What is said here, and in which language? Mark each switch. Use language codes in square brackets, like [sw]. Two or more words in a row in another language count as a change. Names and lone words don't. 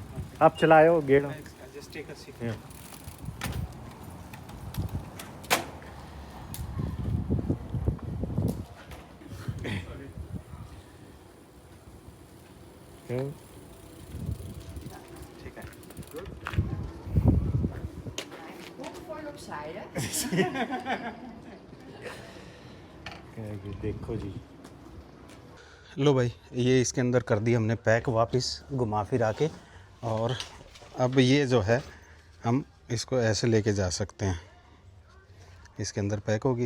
[hi] आप चलाओ गेड़ो। [en] just take a seat. [hi] ठीक है। [nl] Vol opzij, hè? [hi] देखो जी। लो भाई, ये इसके अंदर कर दी हमने पैक वापस घुमा फिरा के, और अब ये जो है हम इसको ऐसे लेके जा सकते हैं। इसके अंदर पैक होगी।